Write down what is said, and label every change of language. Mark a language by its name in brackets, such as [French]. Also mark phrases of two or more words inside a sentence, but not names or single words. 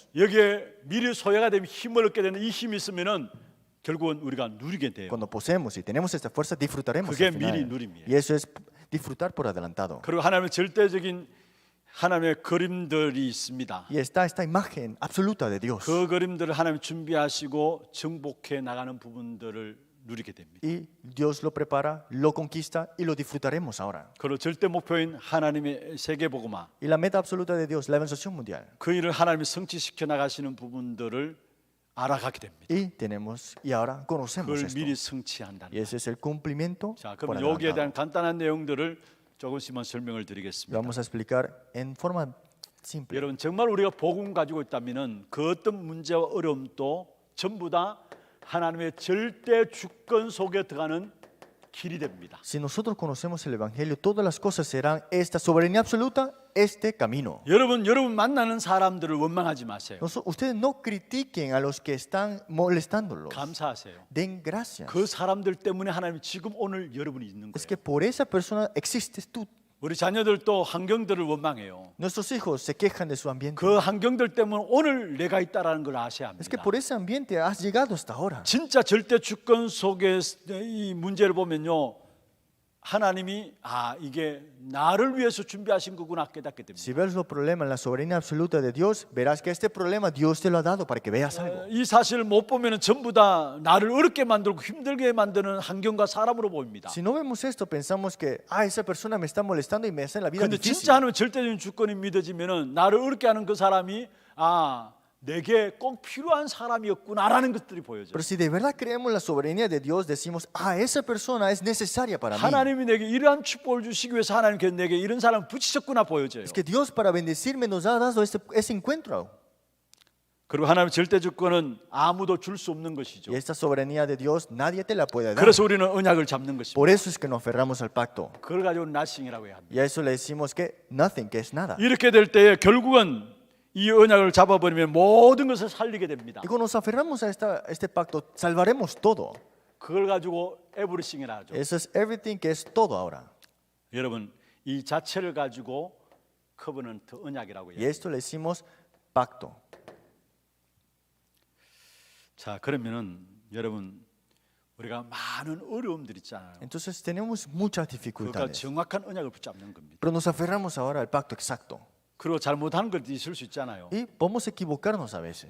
[Korean] 여기에 미리 소유가 되면 힘을 얻게 되는 이 힘이 있으면은 결국은 우리가 누리게 돼요. [Spanish] cuando poseemos y tenemos esta fuerza, disfrutaremos. [Korean] 그게 [Spanish] al final. [Korean] 미리 누림이에요. [Spanish] Y eso es disfrutar por adelantado. [Korean] 그리고 하나님의 절대적인 하나님의 그림들이 있습니다. [Spanish] Y está esta imagen absoluta de Dios. [Korean] 그 그림들을 하나님 준비하시고 정복해 나가는 부분들을 누리게 됩니다. [Spanish] Y Dios lo prepara, lo conquista y lo disfrutaremos ahora. [Korean] 그리고 절대 목표인 하나님의 세계복음화, [Spanish] Y la meta absoluta de Dios, la evangelización mundial. [Korean] 그 일을 하나님이 성취시켜 나가시는 부분들을 알아가게 됩니다. [Spanish] Y tenemos, y ahora conocemos [Korean] 그걸 [Spanish] esto. [Korean] 미리 성취한다는. [Spanish] Y ese es el cumplimiento [Korean] 자, [Spanish] por [Korean] 그럼 여기에 대한 [Spanish] adelantado. [Korean] 간단한 내용들을 조금씩만 설명을 [Spanish] Y [Korean] 드리겠습니다. [Spanish] vamos a explicar en forma simple. [Korean] 여러분 정말 우리가 복음 가지고 있다면은 그 어떤 문제와 어려움도 전부 다 하나님의 절대 주권 속에 들어가는 길이 됩니다. [Spanish] Si nosotros conocemos el Evangelio, todas las cosas serán esta soberanía absoluta, este camino. [Korean] 여러분 만나는 사람들을 원망하지 마세요. [Spanish] Ustedes no critiquen a los que están molestándolos. [Korean] 감사하세요. [Spanish] Den gracias. [Korean] 그 사람들 때문에 하나님이 지금 오늘 여러분이 있는 [Spanish] Es [Korean] 거예요. [Spanish] que por esa persona existes tú. [Korean] 우리 자녀들도 환경들을 원망해요. [Spanish] Nuestros hijos se quejan de su ambiente. [Korean] 그 환경들 때문에 오늘 내가 있다라는 걸 아셔야 [Spanish] Es que [Korean] 합니다. [Spanish] por ese ambiente has llegado hasta ahora. [Korean] 진짜 절대 주권 속에 이 문제를 보면요, 하나님이 이게 나를 위해서 준비하신 거구나 깨닫게 됩니다. [Spanish] Si ves los problemas en la soberanía absoluta de Dios, verás que este problema Dios te lo ha dado para que veas algo. [Korean] 이 사실을 못 보면은 전부 다 나를 어렵게 만들고 힘들게 만드는 환경과 사람으로 보입니다. [Spanish] Si no vemos esto, pensamos que esa persona me está molestando y me hace la vida [Korean] 근데 [Spanish] difícil. [Korean] 진짜 하나님 절대적인 주권이 믿어지면은 나를 어렵게 하는 그 사람이 내게 꼭 필요한 사람이었구나라는 것들이 보여져요. [Spanish] Pero si de verdad creemos la soberanía de Dios, decimos, esa persona es necesaria para mí. [Korean] 하나님이 내게 이러한 축복을 주시기 위해서 하나님께서 내게 이런 사람을 붙이셨구나 보여져요. [Spanish] Es que Dios para bendecirme nos ha dado ese encuentro. [Korean] 그리고 하나님의 절대 주권은 아무도 줄 수 없는 것이죠. [Spanish] Y esta soberanía de Dios nadie te la puede dar. [Korean] 그래서 우리는 언약을 잡는 것입니다. [Spanish] Por eso es que nos aferramos al pacto. [Korean] 그걸 가지고 nothing이라고 해야 합니다. [Spanish] Y a eso le decimos que nothing, que es nada. [Korean] 이렇게 될 때에 결국은 이 언약을 잡아버리면 모든 것을 살리게 됩니다. [Spanish] Y cuando nos aferramos a este pacto, salvaremos todo. [Korean] 그걸 가지고 everything이라 하죠. [Spanish] Eso es everything, que es todo ahora. [Korean] 여러분, 이 자체를 가지고 covenant 언약이라고 [Spanish] Y [Korean] 해요. [Spanish] esto le decimos pacto. [Korean] 자, 그러면은 여러분 우리가 많은 어려움들 있잖아요. [Spanish] Entonces tenemos muchas [Korean] 그러니까 [Spanish] dificultades. [Korean] 정확한 언약을 붙잡는 겁니다. [Spanish] Pero nos aferramos ahora al pacto exacto. [Korean] 그리고 잘못하는 것도 있을 수 있잖아요. [Spanish] Y podemos equivocarnos a veces.